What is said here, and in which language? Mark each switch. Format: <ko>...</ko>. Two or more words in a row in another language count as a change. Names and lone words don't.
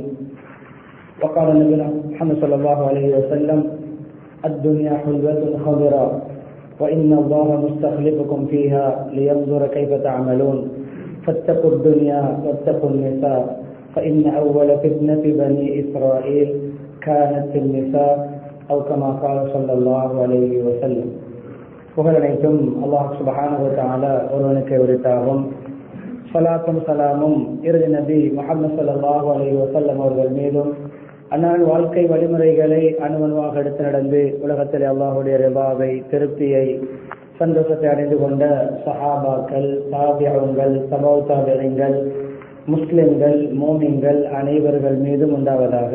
<ar>وقال نبينا محمد صلى الله عليه وسلم الدنيا حلوة خضرا وإن الله مستخلفكم فيها لينظر كيف تعملون فاتقوا الدنيا واتقوا النساء فإن أول فتنة بني إسرائيل كانت في النساء أو كما قال صلى الله عليه وسلم.</ar> <ta>புகழனைத்தும்</ta> <ar>الله سبحانه وتعالى</ar> <ta>ஒருவனுக்கு உரித்தாகும். ஸலாத்தும் ஸலாமும் இறுதி நபி முஹம்மது</ta> <ar>صلى الله عليه وسلم</ar> <ta>அவர்கள் மீதும் அன்னாரின் வாழ்க்கை வழிமுறைகளை அணுவணுவாக எடுத்து நடந்து உலகத்தில் அல்லாஹ்வுடைய ரிபாவை திருப்தியை சந்தோஷத்தை அடைந்து கொண்ட சஹாபாக்கள் தாபிஊன்கள் தபவு தாபிஈன்கள் முஸ்லிம்கள் மோமின்கள் அனைவர்கள் மீதும் உண்டாவதாக.</ta>